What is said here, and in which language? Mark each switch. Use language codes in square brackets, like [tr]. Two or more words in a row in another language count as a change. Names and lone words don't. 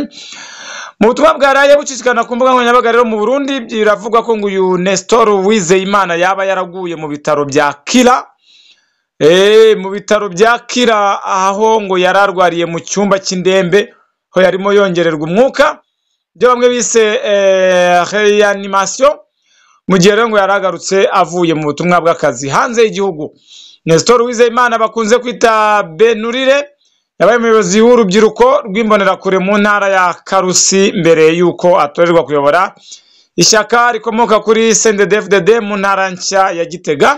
[rw] Mu butumwa bwaraye bucicikana ku mbuga nkoranyambaga rero mu Burundi biravugwa ko ngo uyu Nestor Uwizeyimana yaba yaraguye mu bitaro bya Kira. Mu bitaro bya Kira aho ngo yararwariye mu cyumba cy'indembe ho yarimo yongererwa umwuka, byo bamwe bise reanimation, mu gihe rero ngo yaragarutse avuye mu butumwa bw'akazi hanze y'igihugu. Nestor Uwizeyimana bakunze kwita Benurire yabaye umuyobozi w'urubyiruko rw'imbonerakure mu ntara ya Karusi mbere yuko atorerwa kuyobora ishyaka rikomoka kuri CNDD-FDD mu ntara nshya ya Gitega.